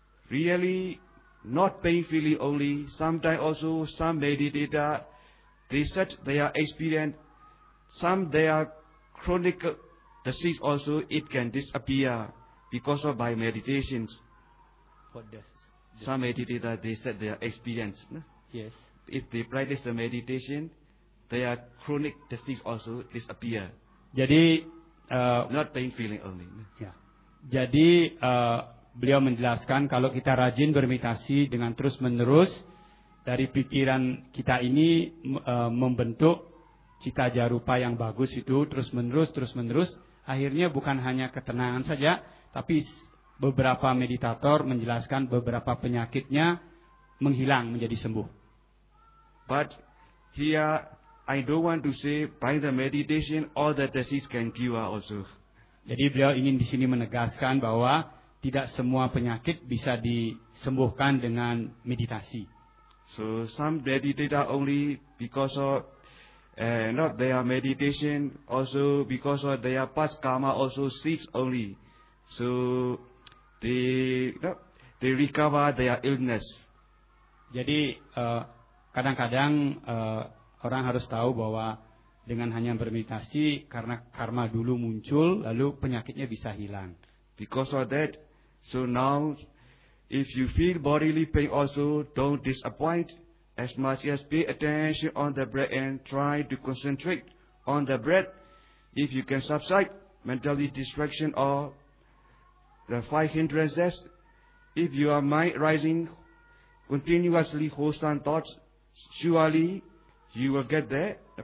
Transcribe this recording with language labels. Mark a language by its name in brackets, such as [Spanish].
[English] Really, not painfully only, sometimes also some meditator, they said they are experienced, some they are chronic disease also, it can disappear because of by meditations. What does? Some meditator, they said they are experienced. No? Yes. If they practice the meditation, their chronic disease also disappear. [Indonesian] Jadi, [English] not painfully only. No? Yeah. [Indonesian] Jadi beliau menjelaskan kalau kita rajin bermeditasi dengan terus menerus, dari pikiran kita ini membentuk cita jarupa yang bagus itu terus menerus, akhirnya bukan hanya ketenangan saja, tapi beberapa meditator menjelaskan beberapa penyakitnya menghilang menjadi sembuh. [English] But here I don't want to say by the meditation all the disease can cure also. [Indonesian] Jadi beliau ingin di sini menegaskan bahwa tidak semua penyakit bisa disembuhkan dengan meditasi. [English] So some meditator only because of not their meditation, also because of their past karma also seeks only. So they recover their illness. [Indonesian] Jadi kadang-kadang orang harus tahu bahwa dengan hanya bermeditasi, karena karma dulu muncul, lalu penyakitnya bisa hilang. [English] Because of that, so now, if you feel bodily pain also, don't disappoint. As much as pay attention on the breath and try to concentrate on the breath, if you can subside mentally distraction or the five hindrances, if you are mind rising continuously wholesome thoughts, surely you will get there.